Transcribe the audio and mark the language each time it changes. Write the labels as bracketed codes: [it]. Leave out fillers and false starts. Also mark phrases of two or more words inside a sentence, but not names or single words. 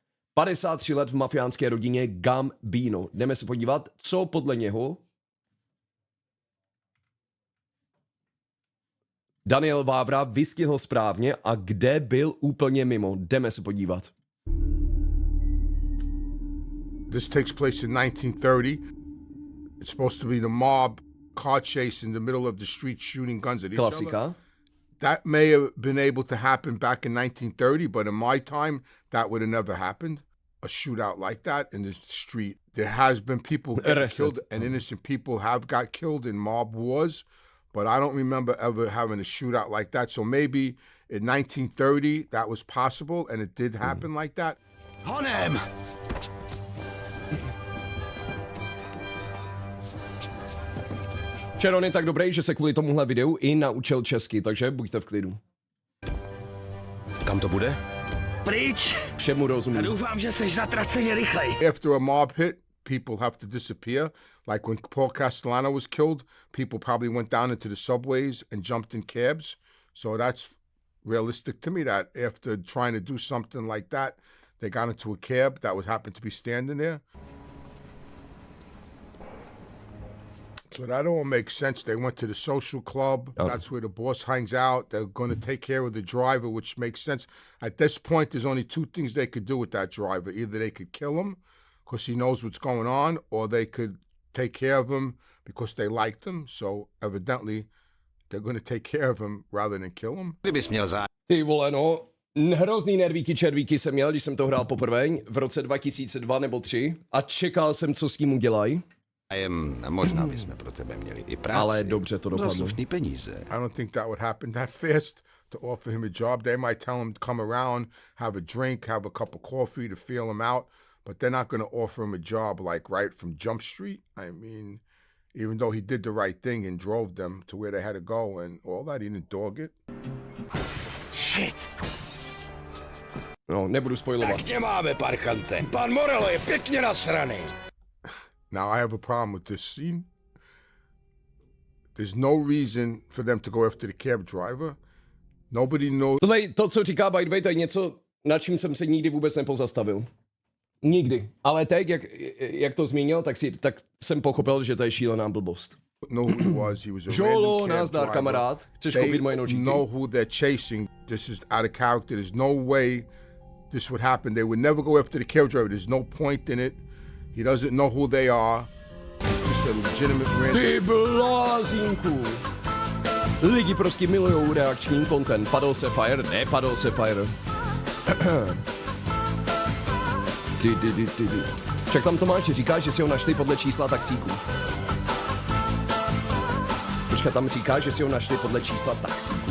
[cs] 53 let v mafiánské rodině Gambino. Jdeme se podívat, co podle něho Daniel Vávra vystihl správně a kde byl úplně mimo. Jdeme se podívat. [en] This takes place in 1930. It's supposed to be the mob car chase in the middle of the street shooting guns at each [cs] Klasika. [en] other. That may have been able to happen back in 1930, but in my time, that would have never happened. A shootout like that in the street. There has been people killed, and innocent people have got killed in mob wars, but I don't remember ever having a shootout like that. So maybe in 1930, that was possible, and it did happen like that. On him! [cs] Sharon je tak dobrý, že se kvůli tomuhle videu i naučil česky, takže buďte v klidu. Kam to bude? Pryč! Všemu rozumím. A doufám, že seš zatraceně rychlej. [en] After a mob hit, people have to disappear. Like when Paul Castellano was killed, people probably went down into the subways and jumped in cabs. So that's realistic to me that after trying to do something like that, they got into a cab that would happen to be standing there. So that all makes sense. They went to the social club. Okay. That's where the boss hangs out. They're going to take care of the driver, which makes sense. At this point, there's only two things they could do with that driver. Either they could kill him because he knows what's going on, or they could take care of him because they liked him. So evidently, they're going to take care of him rather than kill him. [cs] Ty vole, no. Hrozný nervíky červíky jsem měl, když jsem to hrál poprvé v roce 2002 nebo 3 a čekal jsem, co s ním udělají. Možná bychom pro tebe měli i práci. Ale dobře to dopadlo. Za slušný peníze. [en] I don't think that would happen that fast to offer him a job. They might tell him to come around, have a drink, have a cup of coffee to feel him out, but they're not going to offer him a job like right from Jump Street. I mean, even though he did the right thing and drove them to where they had to go and all that, he didn't dog it. Shit. [cs] No, nebudu spoilovat. Tak tě máme, parchante. Pan Morello je pěkně nasraný. [en] Now, I have a problem with this scene. There's no reason for them to go after the cab driver. Nobody knows. [cs] Tohle, to, co říká [en] by the way, [cs] to je něco, nad čím jsem se nikdy vůbec nepozastavil. Nikdy. Ale teď, jak to zmínil, tak jsem pochopil, že to je šílená blbost. [en] Know who he was. He was a [cs] Žolo, [en] random cab [cs] nazdar, [en] driver. [cs] kamarád. Chceš koupit moje nožíky? [en] Know who they're chasing. This is out of character. There's no way this would happen. They would never go after the cab driver. There's no point in it. He doesn't know who they are. It's just a legitimate random. [cs] Ty blázínku. Lidi prostě milujou reakční content. Padl se fire? Nepadl se fire. Však tam Tomáš říká, že si ho našli podle čísla taxíku. Počkat, tam říká, že si ho našli podle čísla taxíku?